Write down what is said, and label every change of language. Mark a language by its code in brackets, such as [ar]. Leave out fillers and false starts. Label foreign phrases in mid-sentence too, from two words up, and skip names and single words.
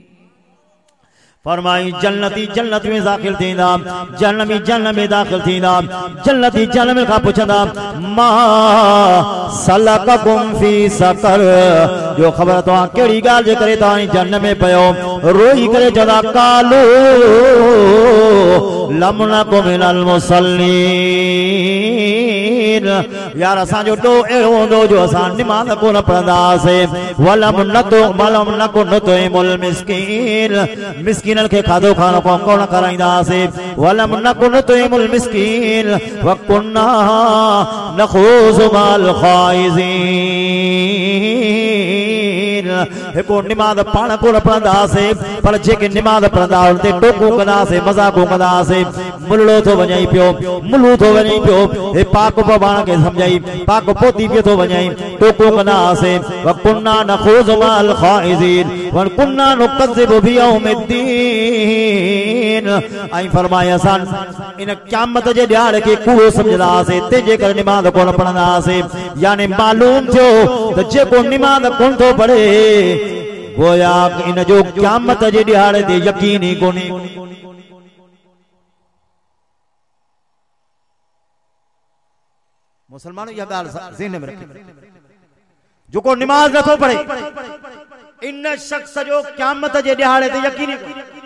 [sd] फरमाई जन्नती जन्नत में दाखिल थींदा, जन्नमी जन्नत में दाखिल थींदा, जन्नती जन्नत में खां पुछंदा [ar] ما سلككم في سقر, [sd] जो ख़बर तव्हां कहिड़ी ॻाल्हि जे करे तव्हां जन्नत में पियो, रोई करे चवंदा कालू [ar] لم نك من المصلين, [sd] यार असांजो ॾोह अहिड़ो हूंदो जो असां निमाज़ कोन पढ़ंदासीं, [ar] ولم نك نطعم المسكين, [sd] मिस्कीननि खे खाधो खानो कोन कराईंदासीं, [ar] ولم نك نطعم المسكين وكنا نخوض مع الخائضين. [sd] हिकु निमाज़ पाण कोन पढ़ंदासीं पर जेके निमाज़ पढ़ंदा उन ते टोकूं कंदासीं, मज़ाक़ूं कंदासीं, मुलड़ो थो वञई पियो, मुलू थो वञई पियो, हे पाक पाण खे सम्झाई पाक पोती पियो थो वञई, टोकूं कंदासीं। [ar] وكنا نخوض مع الخائضين وكنا نكذب بيوم الدين. [sd] ऐं फरमाए असां इन क़यामत जे ॾियारे खे कूड़ो सम्झंदासीं, तंहिंजे करे निमाज़ कोन पढ़ंदासीं। यानी मालूम थियो त जेको निमाज़ कोन थो पढ़े गोया इन जो क़यामत जे ॾियारे ते यकीन ई कोन्हे। [ur] मुसलमानों यह [sd] ॻाल्हि ज़हन में रखो, जेको निमाज़ नथो पढ़े इन शख्स जो क़यामत जे ॾियारे ते यकीन ई कोन्हे।